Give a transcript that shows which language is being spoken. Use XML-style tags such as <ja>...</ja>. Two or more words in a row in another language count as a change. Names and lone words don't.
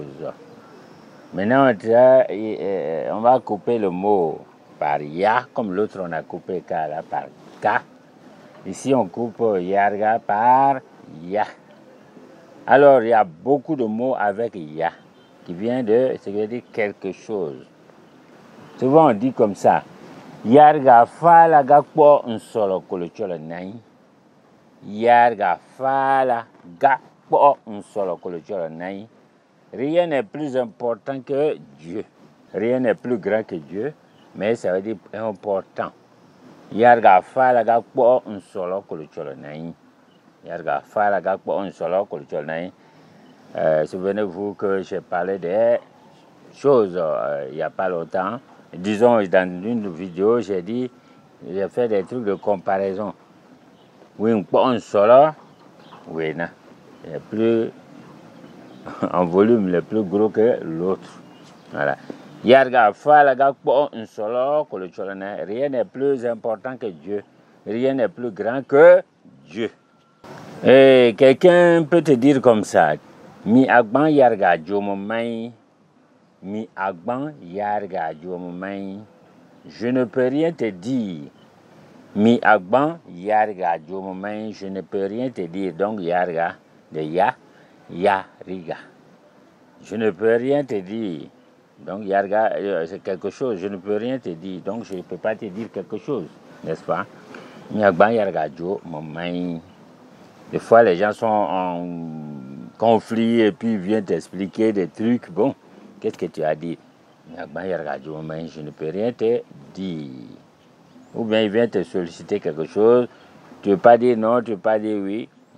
<fr>Maintenant, on va couper le mot par ya, comme l'autre on a coupé ka là par ka. Ici, on coupe yarga par ya. Alors, il y a beaucoup de mots avec ya, qui vient de, ce qui veut dire quelque chose. Souvent, on dit comme ça,</fr> <xsm>yarga fala ga po nsolo kolocholo nai. Yarga fala ga po nsolo kolocholo nai.</xsm> <fr>Rien n'est plus important que Dieu. Rien n'est plus grand que Dieu, mais ça veut dire important.</fr> <xsm>Yarga fala ga po nsolo kolocholo nai. Yarga fala ga po nsolo kolocholo nai.</xsm> <fr>Souvenez-vous que j'ai parlé des choses il n'y a pas longtemps. Disons, dans une vidéo, j'ai fait des trucs de comparaison. Oui, un solo, oui, non. Il est plus, en volume, le plus gros que l'autre. Voilà.</fr> <xsm>Yarga fala ga po un solo,</xsm> <fr>rien n'est plus important que Dieu. Rien n'est plus grand que Dieu. Et quelqu'un peut te dire comme ça,</fr> <xsm>mi agban yarga jomomai. Mi agban yarga jomomai.</xsm> <fr>Je ne peux rien te dire.</fr> <xsm>Mi agban yarga jomomai.</xsm> <fr>Je ne peux rien te dire. Donc yarga de ya, riga. Je ne peux rien te dire. Donc yarga c'est quelque chose. Je ne peux rien te dire. Donc je ne peux pas te dire quelque chose, n'est-ce pas?</fr> <xsm>Mi agban yarga jomomai.</xsm> <fr>Des fois les gens sont en conflit et puis ils viennent t'expliquer des trucs. Bon, qu'est-ce que tu as dit? Je ne peux rien te dire. Ou bien il vient te solliciter quelque chose. Tu ne veux pas dire non, tu ne veux pas dire oui.</fr>